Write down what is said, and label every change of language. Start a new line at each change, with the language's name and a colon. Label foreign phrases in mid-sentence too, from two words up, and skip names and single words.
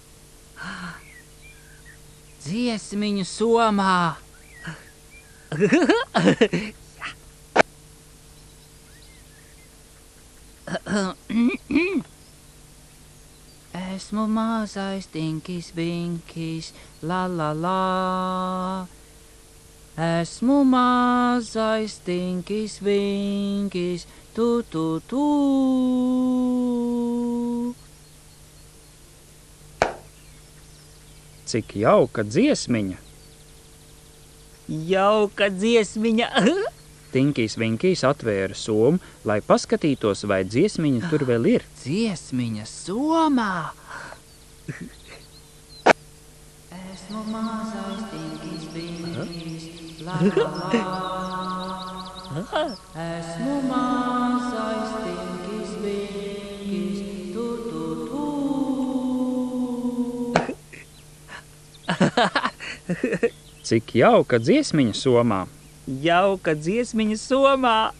Latvian: Dziesmiņu somā! Esmu mazais Tinkijs Vinkijs, la la la. Esmu mazais Tinkijs Vinkijs, tu tu tu. Cik jauka dziesmiņa! Jauka dziesmiņa! Tinkijs Vinkijs atvēra somu, lai paskatītos, vai dziesmiņa tur vēl ir. Dziesmiņa somā! Esmu mazais Tinkijs Vinkijs, la la la. Esmu mazais Tinkijs Vinkijs, tu tu tu. Cik jauka dziesmiņa somā! Jauka dziesmiņa somā!